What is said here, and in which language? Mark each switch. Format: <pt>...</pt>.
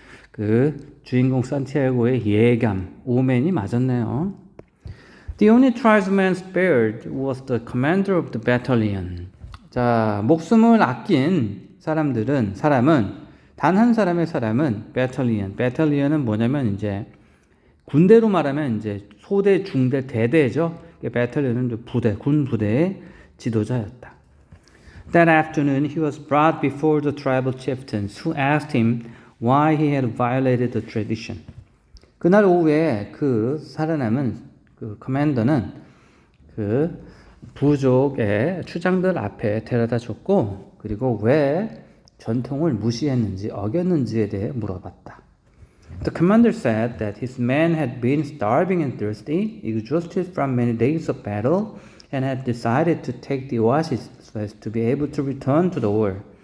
<ko>그 주인공 산티아고의 예감, 오멘이 맞았네요.</ko> <en>The only tribesman spared was the commander of the battalion.</en> <ko>자, 목숨을 아낀 사람은 단 한 사람은 battalion. battalion은 뭐냐면 이제 군대로 말하면 이제 소대, 중대, 대대죠. battalion은 부대, 군 부대의 지도자였다.</ko> <en>That afternoon, he was brought before the tribal chieftains, who asked him why he had violated the tradition.</en> <ko>그날 오후에 그 살아남은 그 커맨더는 그 부족의 추장들 앞에 데려다 줬고, 그리고 왜 전통을 무시했는지, 어겼는지에 대해 물어봤다.</ko> <en>The commander said that his men had been starving and thirsty, exhausted from many days of battle, and had decided to take the oasis so as to be able to return to the war.</en>